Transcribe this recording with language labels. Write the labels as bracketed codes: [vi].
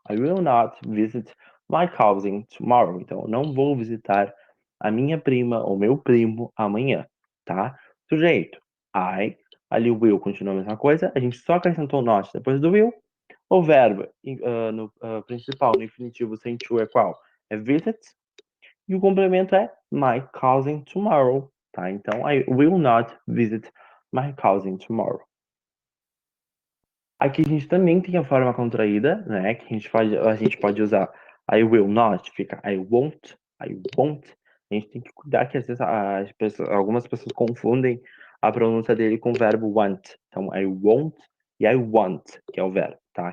[en] I will not visit my cousin tomorrow. [pt] Então, eu não vou visitar a minha prima ou meu primo amanhã, tá? Sujeito, I. Ali o will continua a mesma coisa. A gente só acrescentou o not depois do will. O verbo no principal, no infinitivo sem to é qual? É visit. E o complemento é my cousin tomorrow, tá? [en] Então, I will not visit my cousin tomorrow. [pt] Aqui a gente também tem a forma contraída, né? Que a gente pode usar [en] I will not, [pt] fica [en] I won't, I won't. [pt] A gente tem que cuidar que às vezes algumas pessoas confundem a pronúncia dele com o verbo want. Então, I won't e I want, que é o verbo, tá?